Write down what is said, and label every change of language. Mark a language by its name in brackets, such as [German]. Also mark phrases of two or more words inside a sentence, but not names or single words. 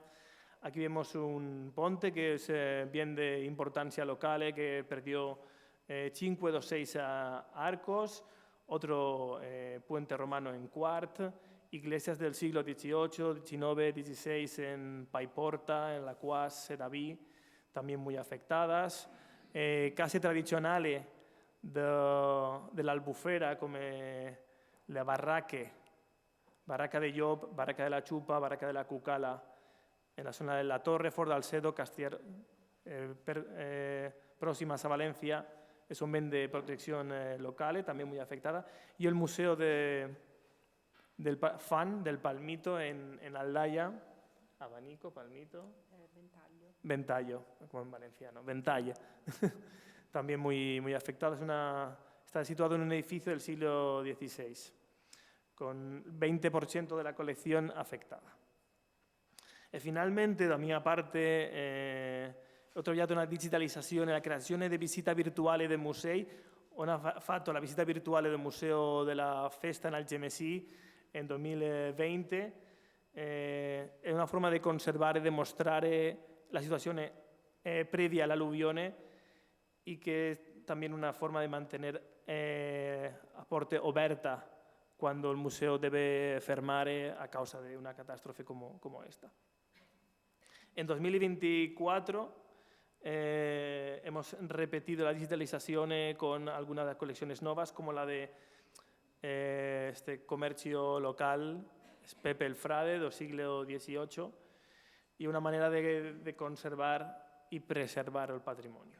[Spanish] Aquí vemos un ponte que es bien de importancia local, que perdió 5 de 6 arcos, otro puente romano en Quart, iglesias del siglo XVIII, XIX, XVI en Paiporta, en la Quas, Sedaví, también muy afectadas. [Italian] Case tradizionali dell'Albufera come le [Spanish] Barraca de Llop, Barraca de la Chupa, Barraca de la Cucala, en la zona de la Torre, Fort d'Alcedo, Castier, próximas a Valencia, son bien de protección local, también muy afectada. Y el Museo del Palmito en Aldaya, abanico, palmito. Ventaglio, como en valenciano, ventalla. También muy afectado. Está situado en un edificio del siglo XVI, con 20% de la colección afectada. [Italian] E finalmente, da mia parte, ho trovato una digitalizzazione, la creazione di visita virtuale dei musei. Ho fatto la visita virtuale del Museo della Festa in Algemesí nel 2020. È una forma di conservare e di mostrare la situazione previa all'alluvione [Spanish] y que también una forma de mantener a [Italian] porte aperta [Spanish] cuando el museo debe fermar a causa de una catástrofe como esta. En 2024 hemos repetido la digitalización con algunas de las colecciones nuevas, como la de este comercio local, Pepe el Frade, del siglo XVIII, y una manera de conservar y preservar el patrimonio.